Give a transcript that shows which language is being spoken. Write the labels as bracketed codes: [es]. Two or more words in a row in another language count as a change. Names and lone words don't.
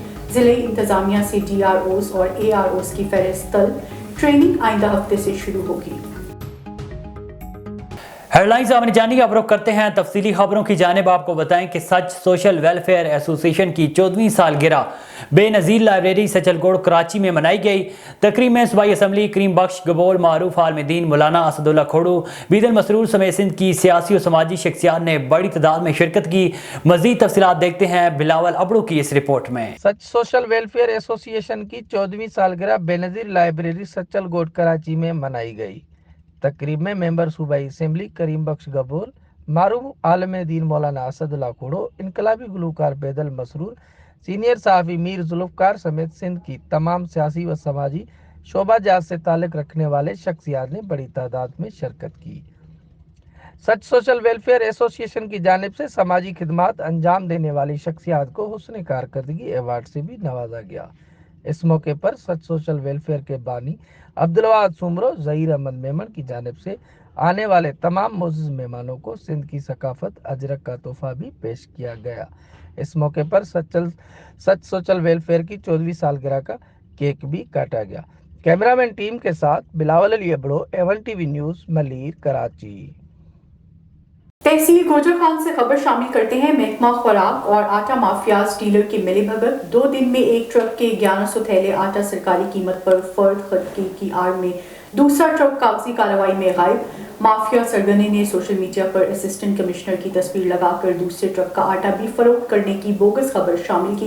[ur] ضلع انتظامیہ سے DROs اور AROs کی فہرست ٹریننگ آئندہ ہفتے سے شروع ہوگی. ہیڈلائنز آپ نے جانی. اب رخ کرتے ہیں تفصیلی خبروں کی جانب۔ آپ کو بتائیں کہ سچ سوشل ویلفیئر ایسوسی ایشن کی 14ویں سالگرہ بینظیر لائبریری سچل کوٹ کراچی میں منائی گئی. تقریب میں صوبائی اسمبلی کریم بخش گبول، معروف عالم دین، مولانا اسداللہ کھوڑو، بیدل مسرور سمیت سندھ کی سیاسی اور سماجی شخصیات نے بڑی تعداد میں شرکت کی. مزید تفصیلات دیکھتے ہیں بلاول ابڑو کی اس رپورٹ میں. سچ سوشل ویلفیئر ایسوسی ایشن کی 14ویں سالگرہ بینظیر لائبریری سچل کوٹ کراچی میں منائی گئی. تقریب میں ممبر صوبائی اسمبلی کریم بخش گبول، معروف عالم دین، مولانا اسداللہ کھوڑو، انقلابی گلوکار بیدل مسرور، سینئر صحافی میر ذوالفقار سمیت سندھ کی تمام سیاسی و سماجی شعبہ جات سے تعلق رکھنے والے شخصیات نے بڑی تعداد میں شرکت کی. سچ سوشل ویلفیئر ایسوسی ایشن کی جانب سے سماجی خدمات انجام دینے والی شخصیات کو حسن کارکردگی ایوارڈ سے بھی نوازا گیا. اس موقع پر سچ سوشل ویلفیئر کے بانی عبدالواد سومرو، ظہیر احمد میمن کی جانب سے آنے والے تمام معزز مہمانوں کو سندھ کی ثقافت اجرک کا تحفہ بھی پیش کیا گیا. اس موقع پر سچ سوشل ویلفیئر کی 14ویں سالگرہ کا کیک بھی کاٹا گیا. کیمرہ مین ٹیم کے ساتھ بلاول علی ابڑو، A1 TV نیوز، ملیر، کراچی. تحصیل گوجر خان سے خبر شامل کرتے ہیں. محکمہ خوراک اور آٹا مافیاز ڈیلر کی ملی بھگت. 2 دن میں ایک ٹرک کے 1100 تھیلے آٹا سرکاری قیمت پر فرد خرید کی آڑ میں دوسرا ٹرک کاغذی کارروائی میں غائب. مافیا سرغنے نے [en] social media [ur] پر [en] assistant commissioner [ur] کی تصویر لگا کر دوسرے ٹرک کا آٹا بھی فروخت کرنے کی بوگس خبر شامل کی.